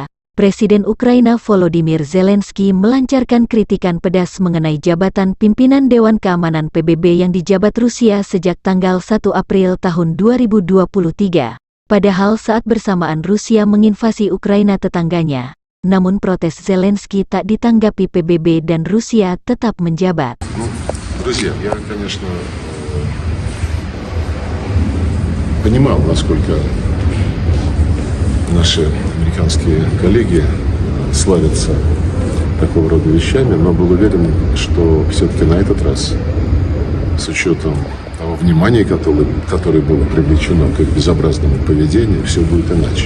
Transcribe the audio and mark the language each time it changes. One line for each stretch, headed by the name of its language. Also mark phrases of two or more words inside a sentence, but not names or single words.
Indonesian: Presiden Ukraina Volodymyr Zelensky melancarkan kritikan pedas mengenai jabatan pimpinan Dewan Keamanan PBB yang dijabat Rusia sejak tanggal 1 April tahun 2023. Padahal saat bersamaan Rusia menginvasi Ukraina tetangganya. Namun protes Zelensky tak ditanggapi PBB dan Rusia tetap menjabat.
Russian: друзья, я, конечно, понимал, насколько наши американские коллеги славятся такого рода вещами, но был уверен, что все-таки на этот раз, с учетом того внимания, которое было привлечено к их безобразному поведению, все будет иначе.